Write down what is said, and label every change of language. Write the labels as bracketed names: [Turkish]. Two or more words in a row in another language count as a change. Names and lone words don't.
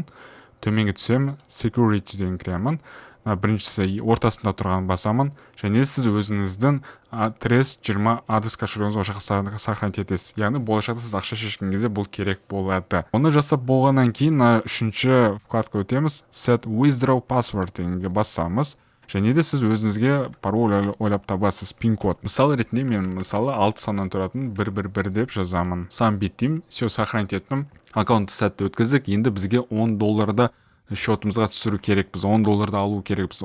[Kazakh] Төменге түсем, security деген кіремін. Біріншісі ортасында тұрған басамын. Және сіз өзіңіздің адрес 20 адрес кошелегіңізді осы жаққа сохранить етесіз. Яғни болашақта сіз ақша шешкен кезде бұл керек болады. Оны жасап болғаннан кейін үшінші вкладқа өтеміз. [English] Set withdraw password [Kazakh] дегенге басамыз. Және де сіз өзіңізге пароль ойлап табасыз, пин-код. Мысалы ретінде мен 6 саннан тұратын 111 деп жазамын. Сам беттеймін, [Russian] все сохранить [Kazakh] еттім. Аккаунтты сәтті өткіздік. Енді бізге $10 шотымызға түсіру керекпіз, $10 алу керекпіз.